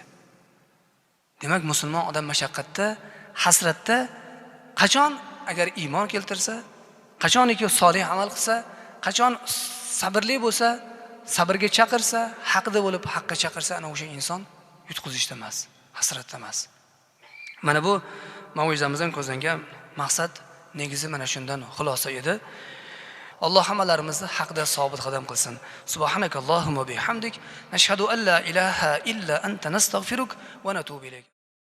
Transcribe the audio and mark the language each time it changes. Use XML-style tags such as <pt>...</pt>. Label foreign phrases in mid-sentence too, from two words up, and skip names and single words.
<uz>Demak, musulmon odam mashaqqatda, hasratda qachon agar iymon keltirsa, qachoniki solih amal qilsa, qachon sabrli bo'lsa, sabrga chaqirsa, haqda bo'lib haqqa chaqirsa, ana o'sha inson yutqizishda emas, hasratda emas. Mana bu mav'izamizdan ko'zlangan maqsad negizi mana shundan xulosa edi. Alloh hammalarimizni haqda sobit qadam qilsin.</uz> <ar>سبحانك اللهم وبحمدك نشهد أن لا إله إلا أنت نستغفرك ونتوب إليك.</ar>